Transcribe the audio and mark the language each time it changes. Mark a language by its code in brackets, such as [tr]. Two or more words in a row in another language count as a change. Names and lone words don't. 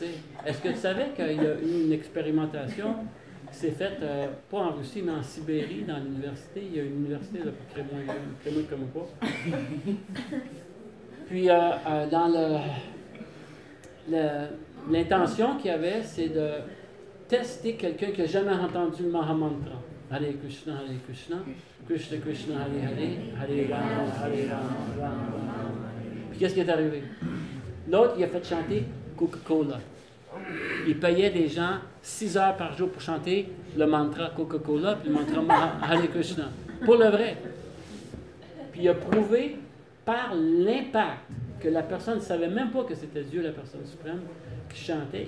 [fr] Est-ce que tu savais qu'il y a eu une expérimentation qui s'est faite, pas en Russie, mais en Sibérie, dans l'université? Il y a une université, là, crémeux comme pas. Puis, dans l'intention qu'il y avait, c'est de tester quelqu'un qui n'a jamais entendu le Mahamantra. [sa] Hare Krishna, Krishna Krishna, Hare Hare, Hare Rama, Hare Rama, Rama Rama. [fr] Puis qu'est-ce qui est arrivé? L'autre, il a fait chanter Coca-Cola. Il payait des gens 6 heures par jour pour chanter le mantra Coca-Cola, puis le mantra [sa] Hare Krishna. [fr] Pour le vrai. Puis il a prouvé par l'impact que la personne ne savait même pas que c'était Dieu, la personne suprême, qui chantait.